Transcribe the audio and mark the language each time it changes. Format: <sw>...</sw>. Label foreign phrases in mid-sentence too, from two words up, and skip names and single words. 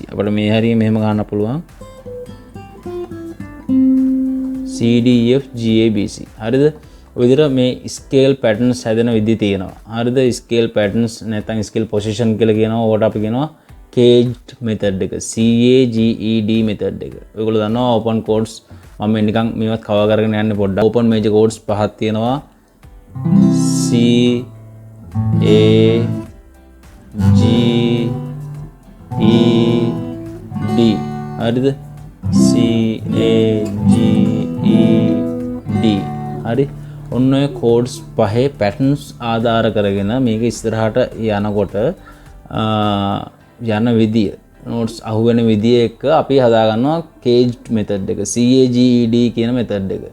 <si>අපිට මේ හරිය මෙහෙම ගහන්න පුළුවන්.</si> <en>C D E F G A B C. හරිද?</en> <si>ඔය විදිහට මේ</si> <en>scale patterns</en> <si>හැදෙන විදිහ තියෙනවා. හරිද?</si> <en>scale patterns</en> <si>නැත්නම්</si> <en>scale position</en> <si>කියලා කියනවා. ඕකට අපි කියනවා</si> <en>caged method</en> <si>එක.</si> <en>C A G E D method එක.</en> <si>ඔයගොල්ලෝ දන්නවා</si> <en>open codes</en> <si>මම නිකන් මේවත් කවර් කරගෙන යන්න පොඩ්ඩක්.</si> <en>open major codes</en> <si>පහක් තියෙනවා.</si> <en>C A G E D. හරිද? C A G E D. හරි.</en> <si>ඔන්න ඔය කෝඩ්ස් පහේ පැටර්න්ස් ආධාර කරගෙන මේක ඉස්සරහට යනකොට යන විදිය නෝට්ස් අහුවෙන විදිය එක අපි හදාගන්නවා</si> <en>caged method</en> <si>එක CAGED කියන method එක.</si>